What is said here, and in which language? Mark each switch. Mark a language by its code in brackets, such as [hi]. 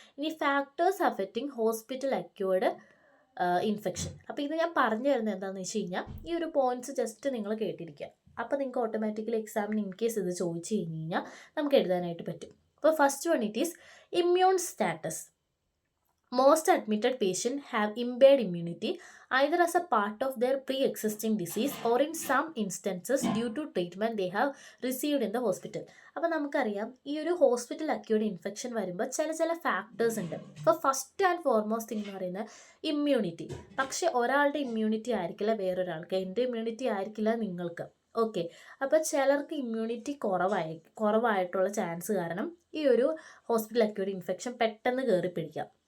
[en] ഇനി factors affecting hospital acquired infection. [ml] അപ്പോൾ ഇത് ഞാൻ പറഞ്ഞു തരുന്നത് എന്താണെന്ന് വെച്ച് കഴിഞ്ഞാൽ, ഈ ഒരു പോയിന്റ്സ് ജസ്റ്റ് നിങ്ങൾ കേട്ടിരിക്കുക. അപ്പോൾ നിങ്ങൾക്ക് ഓട്ടോമാറ്റിക്കലി എക്സാമിന് ഇൻ കേസ് ഇത് ചോദിച്ചു കഴിഞ്ഞ് കഴിഞ്ഞാൽ നമുക്ക് എഴുതാനായിട്ട് പറ്റും. [en] അപ്പോൾ first one, it is immune status. Most admitted patients have impaired immunity either as a part of their pre-existing disease or in some instances due to treatment they have received in the hospital. [ml] അപ്പോൾ നമുക്കറിയാം, ഈ ഒരു hospital acquired infection വരുമ്പോൾ ചില factors ഉണ്ട്. അപ്പോൾ first and foremost thing എന്ന് പറയുന്നത് ഇമ്മ്യൂണിറ്റി. പക്ഷേ ഒരാളുടെ ഇമ്മ്യൂണിറ്റി ആയിരിക്കില്ല വേറൊരാൾക്ക്, എൻ്റെ ഇമ്മ്യൂണിറ്റി ആയിരിക്കില്ല നിങ്ങൾക്ക്. ഓക്കെ, അപ്പോൾ ചിലർക്ക് ഇമ്മ്യൂണിറ്റി കുറവായിട്ടുള്ള ചാൻസ് കാരണം ഈ ഒരു ഹോസ്പിറ്റൽ അക്യൂർഡ് ഇൻഫെക്ഷൻ പെട്ടെന്ന് കയറി പിടിക്കാം.